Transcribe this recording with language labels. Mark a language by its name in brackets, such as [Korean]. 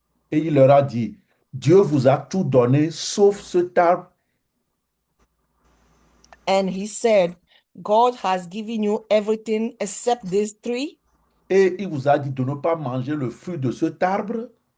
[French] Et il leur a dit, Dieu vous a tout donné sauf cet arbre. [English] And he said, God has given you everything except this tree. [French] Et il vous a dit de ne pas manger le fruit de cet arbre.